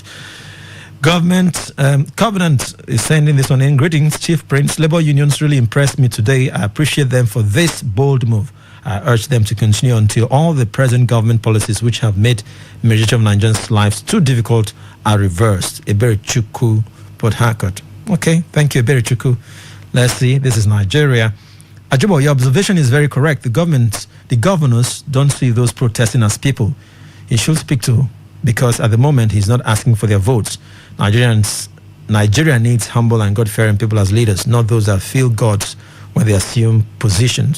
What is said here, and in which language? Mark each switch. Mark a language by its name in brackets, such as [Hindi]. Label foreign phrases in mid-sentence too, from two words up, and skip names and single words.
[English] Government Covenant is sending this one in. Greetings, Chief Prince. Labor unions really impressed me today. I appreciate them for this bold move. I urge them to continue until all the present government policies which have made the majority of Nigerians' lives too difficult are reversed. Ebere Chukwu, Port Harcourt. Okay, thank you, Ebere Chukwu. Let's see, this is Nigeria. Ajubo, your observation is very correct. The governors don't see those protesting as people he should speak to, because at the moment he's not asking for their votes. Nigeria needs humble and God-fearing people as leaders, not those that feel gods when they assume positions.